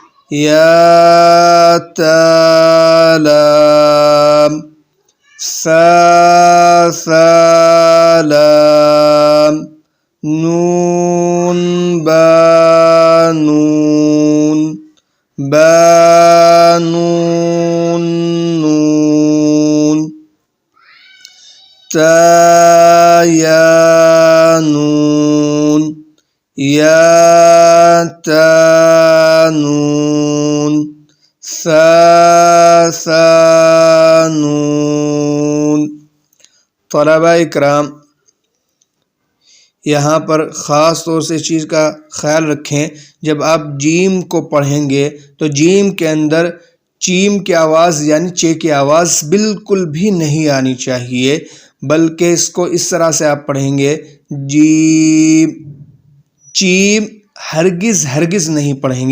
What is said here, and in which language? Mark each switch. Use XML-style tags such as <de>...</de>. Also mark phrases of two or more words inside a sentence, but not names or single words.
<ar>یا تا لام ثا ثا لام نون با نون با نون نون تا یا نون یا تا نون ثا ثا نون۔</ar> <ur>طلباء اکرام، یہاں پر خاص طور سے چیز کا خیال رکھیں، جب آپ جیم کو پڑھیں گے تو جیم کے اندر چیم کی آواز یعنی چے کی آواز بالکل بھی نہیں آنی چاہیے، بلکہ اس کو اس طرح سے آپ پڑھیں گے، جیم چیم ہرگز ہرگز نہیں پڑھیں گے۔</ur>